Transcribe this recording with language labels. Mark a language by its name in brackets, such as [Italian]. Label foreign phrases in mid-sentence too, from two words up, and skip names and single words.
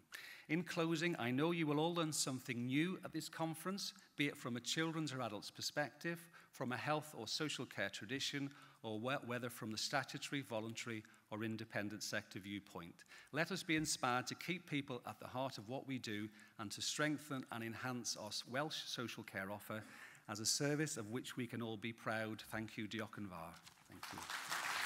[English] In closing, I know you will all learn something new at this conference, be it from a children's or adult's perspective, from a health or social care tradition, or whether from the statutory, voluntary, or independent sector viewpoint. Let us be inspired to keep people at the heart of what we do and to strengthen and enhance our Welsh social care offer as a service of which we can all be proud. Thank you, [Welsh] Diolch yn fawr. [English] Thank you.